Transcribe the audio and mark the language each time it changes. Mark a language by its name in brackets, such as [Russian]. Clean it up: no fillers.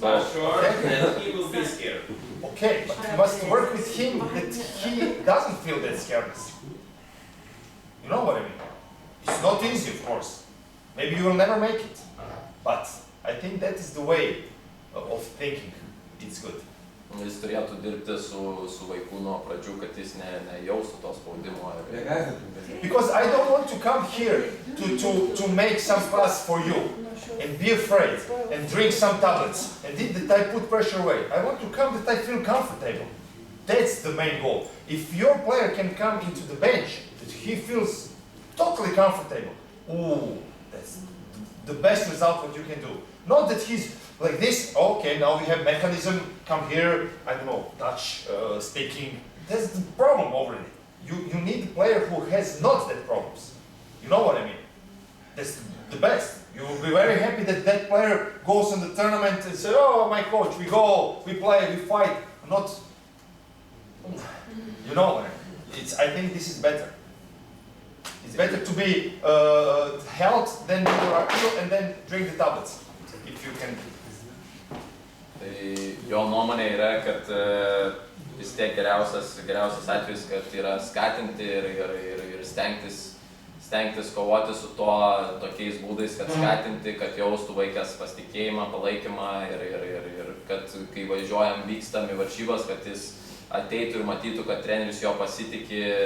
[English] But sure, and he will be scared. Okay, but you must work with him that he doesn't feel that scaredness. You know what I mean? It's not easy, of course. Maybe you will never make it. But I think that is the way of thinking. It's good. [Lithuanian] Jis turėtų dirbti su vaiku nuo pradžių, kad jis nejaustų to spaudimo. [English] Because I don't want to come here to make some fuss for you and be afraid and drink some tablets and that I put pressure away. I want to come that I feel comfortable. That's the main goal. If your player can come into the bench, that he feels totally comfortable, that's the best result what you can do. Not that he's like this, okay, now we have mechanism, come here, I don't know, Dutch speaking. That's the problem already. You need a player who has not that problems. You know what I mean? That's the best. You will be very happy that that player goes in the tournament and say, oh, my coach, we go, we play, we fight. Not, you know what I mean? I think this is better. It's better to be held than you are ill and then drink the tablets, if you can. [Lithuanian] Tai jo nuomonė yra, kad vis tiek geriausias atvejis, kad yra skatinti ir stengtis kovoti su tokiais būdais, kad skatinti, kad jaustų vaikas pasitikėjimą, palaikymą ir kad kai važiuojam, vykstam į varžybas, kad jis ateitų ir matytų, kad treneris jo pasitiki